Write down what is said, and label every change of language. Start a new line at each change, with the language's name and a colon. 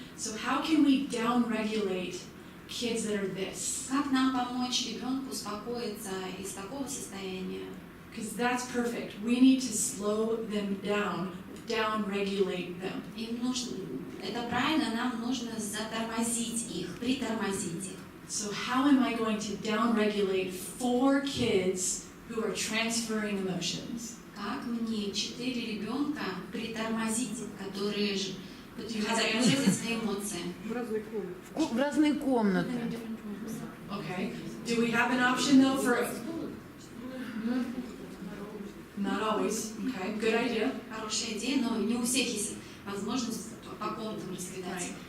English: So how can we down-regulate kids that are this?
Russian: Как нам помочь ребенку успокоиться из такого состояния?
English: Because that's perfect. We need to slow them down-regulate them.
Russian: Им нужно, это правильно, нам нужно затормозить их, притормозить их.
English: So how am I going to down-regulate 4 kids who are transferring emotions?
Russian: Как мне 4 ребенка притормозить, которые хотят выразить свои эмоции? В разные комнаты.
English: Okay. Do we have an option though for? always. Okay, good idea.
Russian: Хорошая идея, но не у всех есть возможность по комнатам раскидать.